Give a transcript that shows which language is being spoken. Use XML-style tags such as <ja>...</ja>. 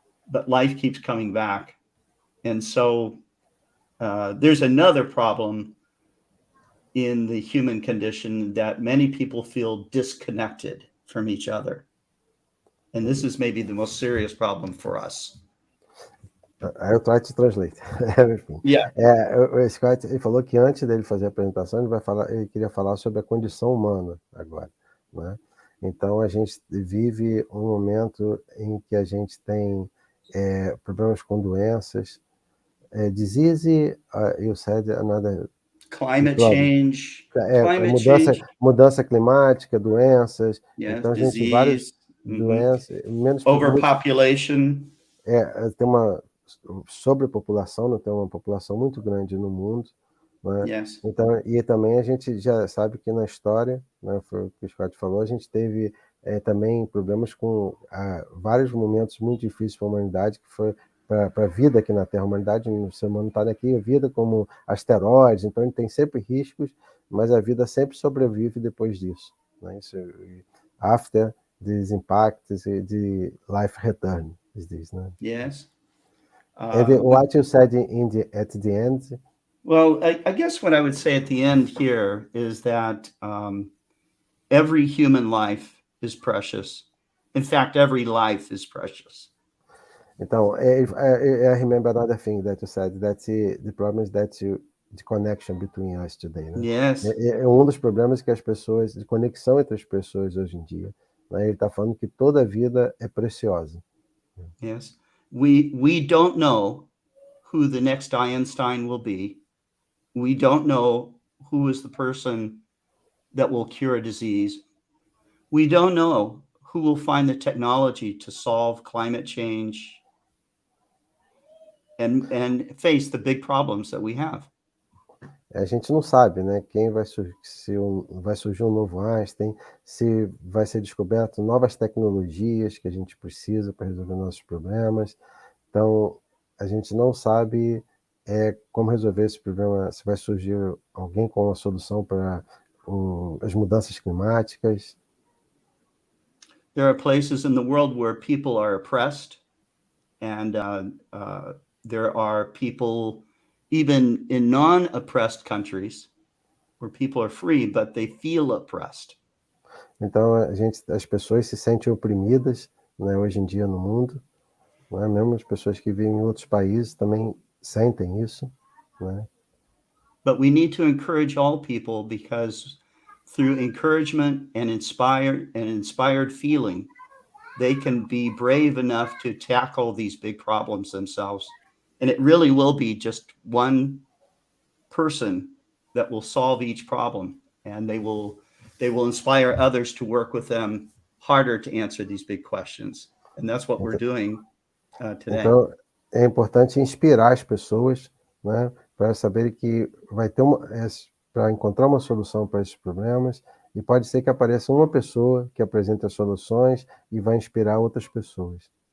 <en>But life keeps coming back. And so there's another problem in the human condition that many people feel disconnected from each other. And this is maybe the most serious problem for us. I'll try to translate. Yeah.</en> <pt>O Scott, ele falou que antes dele fazer a apresentação, ele queria falar sobre a condição humana agora, né? Então, a gente vive um momento em que a gente tem problemas com doenças,</pt> <en>disease, you said another... Climate change.</en> <pt>Mudança climática, doenças.</pt> <en>Yes,</en> <pt>então, a gente tem</pt> <en>disease,</en> <pt>várias doenças.</pt> <en>Overpopulation.</en> <pt>Tem uma sobrepopulação, né? Tem uma população muito grande no mundo. Né?</pt> <en>Yes.</en> <pt>Então, e também a gente já sabe que na história, né, foi o que o Scott falou, a gente teve também problemas com vários momentos muito difíceis para a humanidade, que foi para a vida aqui na Terra. A humanidade, o ser humano está aqui, a vida como asteroides, então ele tem sempre riscos, mas a vida sempre sobrevive depois disso. Né? Isso,</pt> <en>after these impacts, the life return is this.</en> <pt>Né?</pt> <en>Yes. And what you said at the end... Well, I guess what I would say at the end here is that every human life is precious. In fact, every life is precious.</en> <pt>Então,</pt> <en>I remember another thing that you said, that the problem is that the connection between us today.</en> <pt>Né?</pt> <en>Yes.</en> <pt>Dos problemas que as pessoas, de conexão entre as pessoas hoje em dia. Né? Ele está falando que toda vida é preciosa.</pt> <en>Yes. We don't know who the next Einstein will be. We don't know who is the person that will cure a disease. We don't know who will find the technology to solve climate change and face the big problems that we have.</en> <pt>A gente não sabe, né? Quem vai surgir, vai surgir um novo Einstein, se vai ser descoberto novas tecnologias que a gente precisa para resolver nossos problemas. Então, a gente não sabe como resolver esse problema, se vai surgir alguém com uma solução para as mudanças climáticas.</pt> <en>There are places in the world where people are oppressed, and there are people even in non-oppressed countries where people are free, but they feel oppressed.</en> <pt>Então, as pessoas se sentem oprimidas, né, hoje em dia no mundo, né? Mesmo as pessoas que vivem em outros países também sentem isso, né?</pt> <en>But we need to encourage all people, because through encouragement and inspired feeling, they can be brave enough to tackle these big problems themselves. And it really will be just one person that will solve each problem, and they will inspire others to work with them harder to answer these big questions. And that's what we're doing today.</en> <pt>Então, é importante inspirar as pessoas, né, para saberem que vai ter para encontrar uma solução para esses problemas, e pode ser que apareça uma pessoa que apresente as soluções e vai inspirar outras pessoas.</pt>